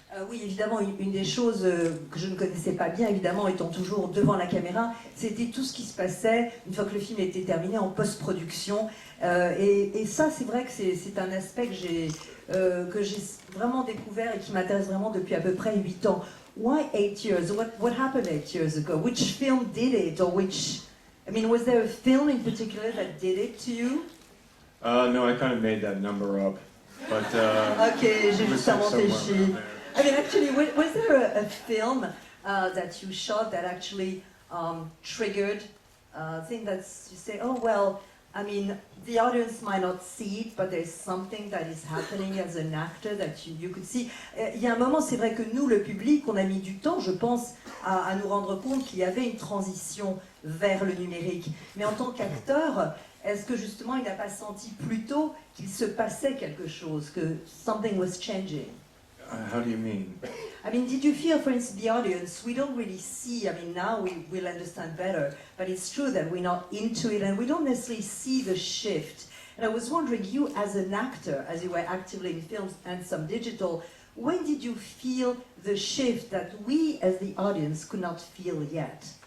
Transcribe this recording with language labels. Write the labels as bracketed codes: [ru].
[fr] Oui, évidemment, une des choses que je ne connaissais pas bien, évidemment, étant toujours devant la caméra, c'était tout ce qui se passait une fois que le film était terminé en post-production. Et ça, c'est vrai que c'est un aspect que j'ai vraiment découvert et qui m'intéresse vraiment depuis à peu près 8 ans. [en] Why 8 years? What happened 8 years ago? Which film did it? Or which... I mean, was there a film in particular that did it to you? No, I kind of made that number up. But, [fr] ok, j'ai juste inventé chiffre. [en] I mean, actually, was there a film that you shot that actually triggered a thing that you say, oh, well, I mean, the audience might not see it, but there's something that is happening as an actor that you could see. [fr] Il y a un moment, c'est vrai que nous, le public, on a mis du temps, je pense, à nous rendre compte qu'il y avait une transition vers le numérique. Mais en tant qu'acteur, est-ce que justement, il n'a pas senti plus tôt qu'il se passait quelque chose, que [en] something was changing? how do you mean? I mean, did you feel, for instance, the audience, we don't really see, I mean, now we will understand better, but it's true that we're not into it and we don't necessarily see the shift. And I was wondering, you as an actor, as you were actively in films and some digital, when did you feel the shift that we as the audience could not feel yet?